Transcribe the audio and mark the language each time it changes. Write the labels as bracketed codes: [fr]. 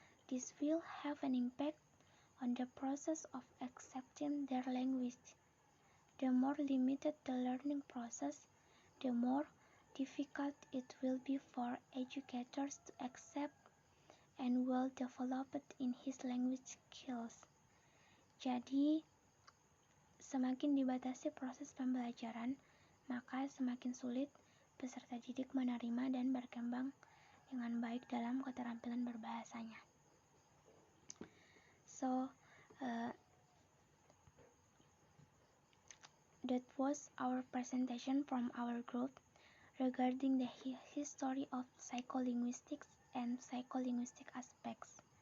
[en] This will have an impact on the process of accepting their language. The more limited the learning process, the more difficult it will be for educators to accept and well developed in his language skills. [id] Jadi, semakin dibatasi proses pembelajaran, maka semakin sulit peserta didik menerima dan berkembang dengan baik dalam keterampilan berbahasanya. [en] So, that was our presentation from our group regarding the history of psycholinguistics and psycholinguistic aspects.